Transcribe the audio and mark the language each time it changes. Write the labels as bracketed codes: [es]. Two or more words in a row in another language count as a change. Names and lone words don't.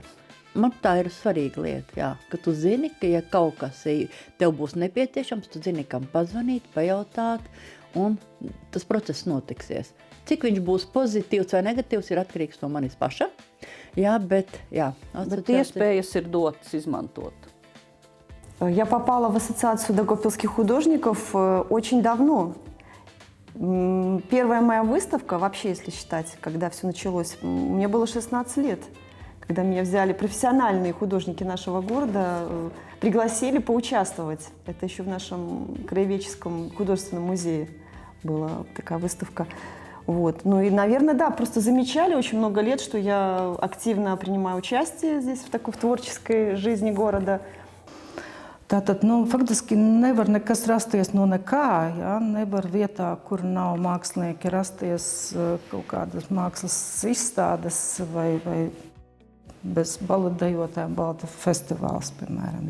[lv] Man tā ir svarīga lieta, jā, ka tu zini, ka ja kaut kas tev būs nepieciešams, tu zini, kam pazvanīt, pajautāt, un tas process notiksies. Cik viņš būs pozitīvs vai negatīvs, ir atkarīgs no manis paša. Jā, bet iespējas ir dotas измантот. [ru] Я попала в ассоциацию daugavpilских художников очень давно. Первая моя выставка, вообще, если считать, когда все началось, мне было 16 лет. Когда меня взяли профессиональные художники нашего города, пригласили поучаствовать. Это еще в нашем краеведческом художественном музее была такая выставка. И, наверное, да, просто замечали очень много лет, что я активно принимаю участие здесь в творческой жизни города. [lv] Tātad, faktiski nevar nekas rasties no nekā, ja? Nevar vietā, kur nav mākslinieki, rasties kaut kādas mākslas izstādes vai bez baletdejotājiem baleta festivāls, piemēram.